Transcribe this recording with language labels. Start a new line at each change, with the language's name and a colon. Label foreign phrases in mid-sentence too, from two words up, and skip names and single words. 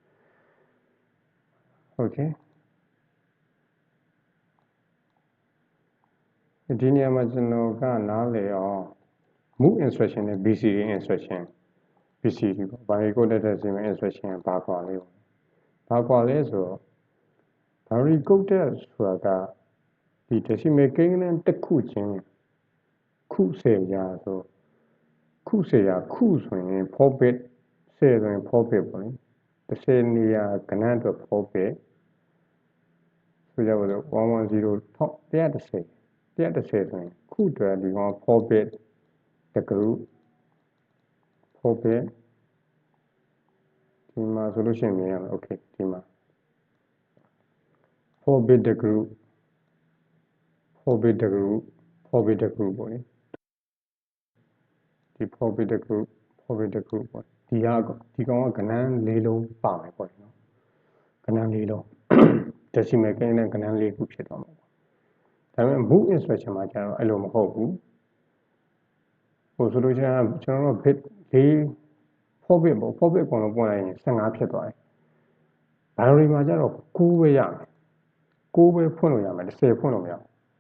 Burmese: โอเคဒီနေရာမှာကျွန်တော်ကနားလည်အောင်
English: move instruction
Burmese: နဲ့
English: BCD instruction
Burmese: BCD ပေါ့
English: binary coded decimal instruction
Burmese: ဘာကွာလဲဆိုတော့
English: binary coded
Burmese: ဆိုတာကဒီ decimal ကိန်းဂဏန်းတစ်ခုချင်းခု10ရာဆိုခု10ရာခုဆိုရင်4 bit 10ဆိုရင်4 bit ပေါ့လေ10နေရာကဏ္ဍအတွက်4 bit ဆိုကြပါစို့110ဆိုရင်ခုအတွက်ဒီကောင်4 bit တ group 4 bit ဒီမှာဆိုလို့ရှိရင်မြင်ရမယ်โอเคဒီမှာ4 bit တ group 4 bit တ group 4 bit တ group ပေါ့လေဒီ 4 bit တ group 4 bit တ group ပေါ့ဒီကောင်ကကဏ္ဍ၄လုံးပါမယ်ပေါ့နော်ကဏ္ဍ၄လုံး decimal ကိန်းနဲ့ကဏ္ဍ၄ခုဖြစ်သွားမှာပေါ့ဒါပေမဲ့
English: move instruction
Burmese: မှာကျတော့အဲ့လိုမဟုတ်ဘူးဆိုလို့ရှိရင်ကျွန်တော်တို့ bit 4 bit ပေါ့4 bit အကုန်လုံးပွင့်လိုက်ရင်15ဖြစ်သွားတယ် binary မှာကျတော့9ပဲရမယ်9ပဲဖွင့်လို့ရမယ်10ဖွင့်လို့မရဘူး